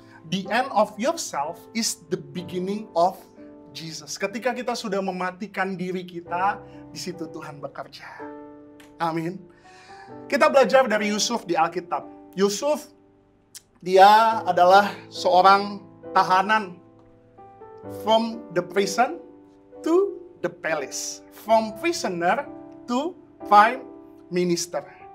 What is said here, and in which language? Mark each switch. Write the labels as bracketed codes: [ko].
[en] The end of yourself is the beginning of Jesus. [id] Ketika kita sudah mematikan diri kita, di situ Tuhan bekerja. Amin. Kita belajar dari Yusuf di Alkitab. Yusuf, dia adalah seorang tahanan. [en] From the prison to the palace. From prisoner to prime minister.